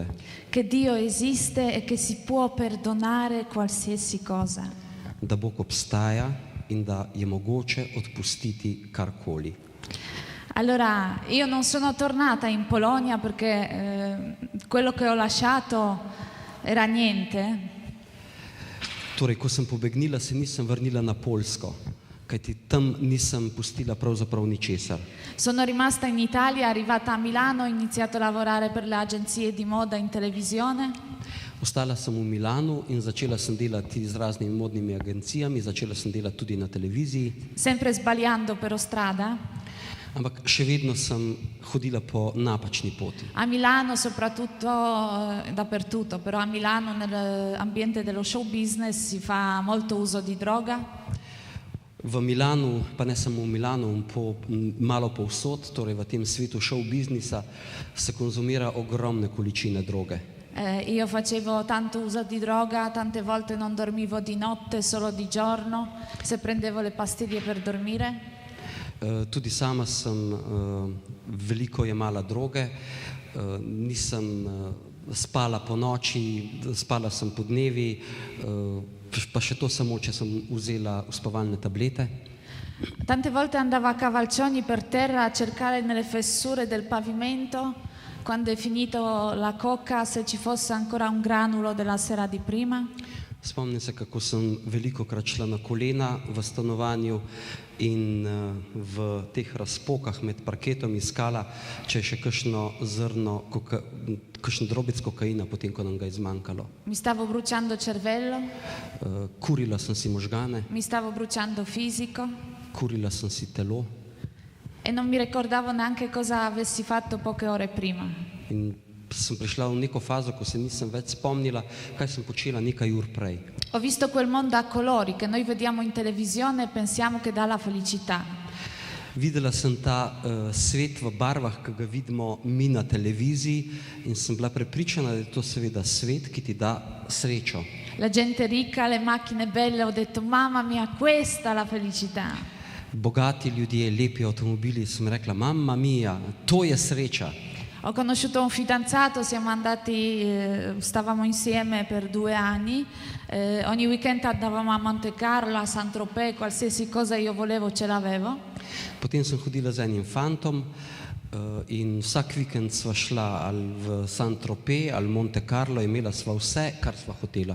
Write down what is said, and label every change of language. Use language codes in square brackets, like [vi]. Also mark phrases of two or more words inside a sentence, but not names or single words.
[it] Che Dio esiste e che si può perdonare qualsiasi cosa. [sl] Da Bog obstaja in da je mogoče odpustiti karkoli. [it] Allora, io non sono tornata in Polonia perché quello che ho lasciato era niente. [sl] Torej, ko sem pobegnila, se nisem vrnila na Poljsko, kajti tam nisem pustila pravzaprav ničesar. [it] Sono rimasta in Italia, arrivata a Milano, ho iniziato a lavorare per le agenzie di moda in televisione. [sl] Ostala sem v Milanu in začela sem delati z raznimi modnimi agencijami, začela sem delati tudi na televiziji. [it] Sempre sbagliando per strada. [sl] Ampak še vedno sem hodila po napačni poti. [it] A Milano soprattutto, dappertutto, però a Milano nell'ambiente dello [en] show business [it] si fa molto uso di droga. [sl] V Milanu, pa ne samo v Milanu, malo povsod, torej v tem svetu show biznisa, se konzumira ogromne količine droge. [it] Io facevo tanto uso di droga, tante volte non dormivo di notte, solo di giorno, se prendevo le pastiglie per dormire. [sl] Tudi sama sem veliko jemala droge, nisem spala po noči, spala sem po dnevi, pa še to samo, če sem vzela uspavalne tablete. [it] Tante volte andava a cavalcioni per terra a cercare nelle fessure del pavimento, quando è finito la coca, se ci fosse ancora un granulo della sera di prima. [sl] Spomnim se, kako sem velikokrat šla na kolena v stanovanju in v teh razpokah med parketom iskala, če je še kakšno zrno, kakšen drobec kokaina, potem, ko nam ga je zmanjkalo. [it] Mi stavo bruciando cervello, [sl] Kurila sem si možgane, [it] mi stavo bruciando fisico [sl] kurila sem si telo [it] e non mi ricordavo neanche cosa avessi fatto poche ore prima. [sl] in sem prišla v neko fazo, ko se nisem več spomnila, kaj sem počela nekaj ur prej. [it] Ho visto quel mondo a colori che noi vediamo in televisione e pensiamo che dà la felicità. [sl] Videla sem ta svet v barvah, ki ga vidimo mi na televiziji in sem bila prepričana, da je to seveda svet, ki ti da srečo. [it] La gente ricca, le macchine belle, ho detto mamma mia, questa è la felicità. [sl] Bogati ljudje, lepi avtomobili, sem rekla, [it] mamma mia, [sl] to je sreča. [it] Ho conosciuto un fidanzato, siamo andati, stavamo insieme per 2 anni, ogni weekend andavamo a Monte Carlo, a Saint-Tropez, qualsiasi cosa io volevo ce l'avevo. [sl] Potem sem hodila z enim fantom in vsak vikend sva šla ali v Saint-Tropez ali Monte Carlo, imela sva vse, kar sva hotela.